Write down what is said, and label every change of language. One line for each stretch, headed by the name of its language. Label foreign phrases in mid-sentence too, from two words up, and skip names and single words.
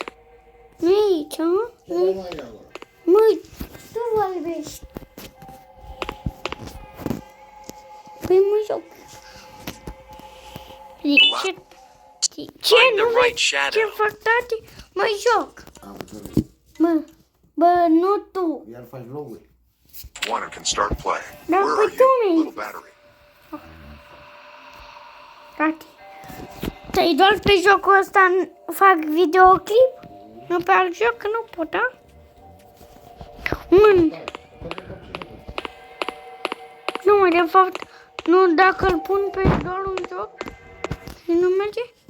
Romanian: Nu e aici, mă? Măi, tu vorbești. Păi mă joc. Ce nu vezi ce fac, tati? Mă joc. Bă, nu tu. Iar faci vloguri.
English: One and can start playing.
Romanian: Da,
English: Where
Romanian: păi
English: are
Romanian: tu
English: you,
Romanian: mi-ai
English: little battery?
Romanian: Tati, te-ai doar pe jocul ăsta fac videoclip? Nu pe alt joc, nu pot, da? Nu, mă, de fapt, nu, dacă îl pun pe doar un joc și nu merge?